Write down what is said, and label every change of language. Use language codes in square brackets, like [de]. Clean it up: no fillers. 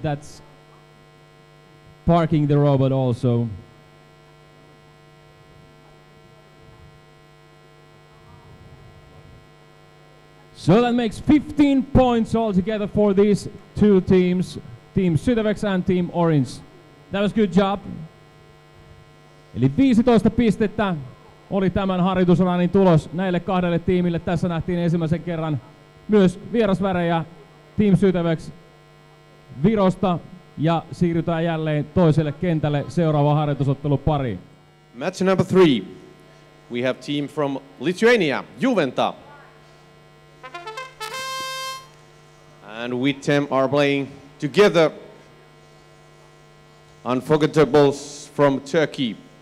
[en] That's parking the robot also. So that makes 15 points altogether for these 2 teams, Team Sytevex and Team Orange. That was good job. [fi] Eli 15 pistettä oli tämän harjoitusranin tulos näille 2 tiimille. Tässä nähtiin ensimmäisen kerran myös vierasvärejä Team Sytevex Virosta, ja siirrytään jälleen toiselle kentälle seuraava harjoitusottelu pariin. [en] Match number 3. We have team from Lithuania, Juventa. And we them are playing together Unforgettables from Turkey.